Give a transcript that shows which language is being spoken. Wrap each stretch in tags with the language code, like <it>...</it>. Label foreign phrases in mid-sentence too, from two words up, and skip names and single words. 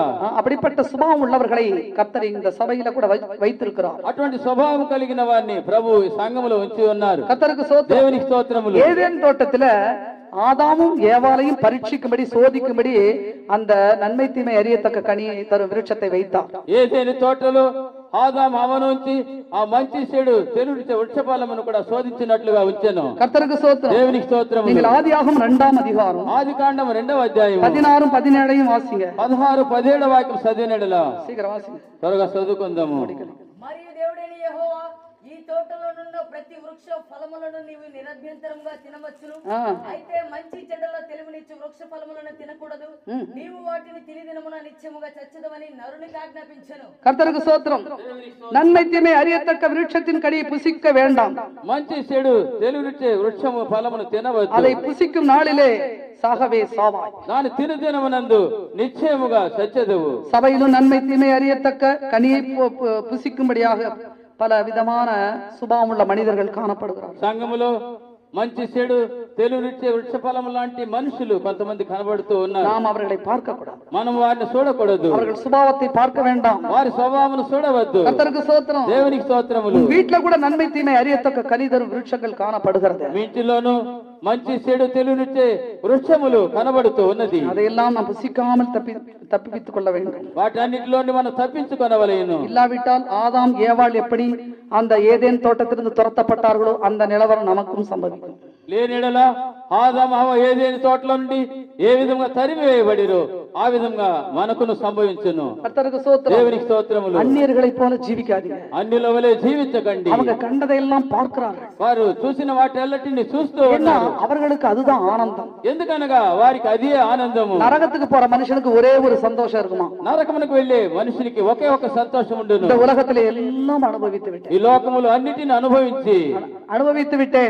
<ta>அப்படிப்பட்ட சுபாவம் உள்ளவர்களை கர்த்தர் இந்த சபையில கூட வைத்திருக்கிறார்.</ta> <te>అటువంటి స్వభావం కలిగిన వారిని ప్రభు ఈ సంఘములో ఉంచి ఉన్నారు.</te> <ta>கர்த்தருக்கு ஸ்தோத்திரம்.</ta> <te>దేవునికి స్తోత్రములు.</te> <ta>ஏதேன் தோட்டத்துல ஆதாமும் ஏவாளையும் பரீட்சிக்கும்படி சோதிக்கும்படி அந்த நன்மை தீமை அறியத்தக்க கனியை தரும் விருட்சத்தை வைத்தார்.</ta> <te>ఏదేని తోటలో ఆదాము హవ్వనుంచి ఆ మంచి చెడు తెలివినిచ్చే వృక్షఫలమును కూడా శోధించినట్లుగా ఉంచెను.</te> <ta>கர்த்தருக்கு ஸ்தோத்திரம்.</ta> <te>దేవునికి స్తోత్రములు.</te> <ta>நீங்கள் ఆదియాగమం 2ஆம் அதிகாரம்</ta> <te>ఆదికాండం 2వ అధ్యాయం</te> <ta>16 17 வாசிங்க.</ta> <te>16 17 వాక్యం చదివినడలా.</te> <ta>சீக்கிரம் வாசிங்க,</ta> <te>త్వరగా చదువుకుందాము. మరియు దేవుడైన యెహోవా ఈ తోటలో నుండి ప్రతి వృక్ష ఫలములను నీవు నిరభ్యంతరంగా తినవచ్చును, అయితే మంచి చెడ్డల తెలివినిచ్చు వృక్ష ఫలములను తినకూడదు, నీవు వాటిని తిని దినమున నిత్యముగా చచ్చదవని నరునికి ఆజ్ఞాపించెను.</te> <ta>கர்த்தருக்கு ஸ்தோத்திரம். நன்மை தீமை அறியத்தக்க விருட்சத்தின் கனியை புசிக்க வேண்டாம்.</ta> <te>మంచి చెడు తెలివినిచ్చే వృక్షము ఫలమును తినవద్దు.</te> <ta>அதை புசிக்கும் நாளிலே சாகவே சாவாய்.</ta> <te>దాని తిను దినమునందు నిశ్చయముగా చచ్చెదవు.</te> <ta>சபையிலும் நன்மை தீமை அறியத்தக்க கனியை புசிக்கும்படியாக பல விதமான சுபாவமுள்ள மனிதர்கள் காணப்படுகிறார்.</ta> <te>సంఘములో మంచి చెడు తెలివినిచ్చే వృక్ష ఫలము లాంటి మనుషులు కొంతమంది కనబడుతూ ఉన్నారు.</te> <ta>நாம் அவர்களை பார்க்க கூடாது.</ta> <te>మనం వారిని చూడకూడదు.</te> <ta>அவர்கள் சுபாவத்தை பார்க்க வேண்டாம்.</ta> <te>వారి స్వభావమును చూడవద్దు.</te> <ta>கர்த்தருக்கு ஸ்தோத்திரம்.</ta> <te>దేవునికి స్తోత్రములు.</te> <ta>வீட்ல கூட நன்மை தீமை அறியத்தக்க கனிதரும் விருட்சங்கள் காணப்படுகிறது.</ta> <te>మీ ఇంటిలోను మంచి చెడు తెలివినిచ్చే వృక్షములు కనబడుతూ ఉన్నది.</te> <ta>அதையெல்லாம் நாம் புசிக்காமல் தப்பித்துக் கொள்ள வேண்டும்.</ta> <te>వాటన్నిటిలోని మనం తప్పించుకొనవలెను.</te> <ta>இல்லாவிட்டால் ஆதாம் ஏவாள் எப்படி அந்த ஏதேன் தோட்டத்திலிருந்து துரத்தப்பட்டார்களோ அந்த நிலவரம் நமக்கும் சம்பவிக்கும்.</ta> <te>లేనిడల ఆదాము హవ్వ ఏదేని తోటలో నుండి ఏ విధంగా తరిమివేయబడిరో ఆ విధంగా మనకును సంభవించును.</te> <ta>கர்த்தருக்கு ஸ்தோத்திரம்.</ta> <te>దేవునికి స్తోత్రములు.</te> <ta>அந்நியர்களைப் போல ஜீவிக்காதீங்க.</ta> <te>అన్యుల వలె జీవించకండి.</te> <ta>அவங்க கண்டதையெல்லாம் பார்க்கிறார்கள்.</ta> <te>వారు చూసిన వాటన్నిటిని చూస్తూ ఉన్నారు.</te> <ta>அவர்களுக்கு அதுதான் ஆனந்தம்.</ta> <te>ఎందుకనగా వారికి అదే ఆనందము.</te> <ta>நரகத்துக்கு போற மனுஷனுக்கு ஒரே ஒரு சந்தோஷம் இருக்குமா?</ta> <te>నరకమునకు వెళ్ళే మనుషునికి ఒకే ఒక సంతోషం ఉండును.</te> <ta>இந்த உலகத்திலே எல்லாம் அனுபவித்து விட்டேன்.</ta> <te>ఈ లోకములు అన్నిటిని</te> <ta>அனுபவித்து விட்டேன்.</ta>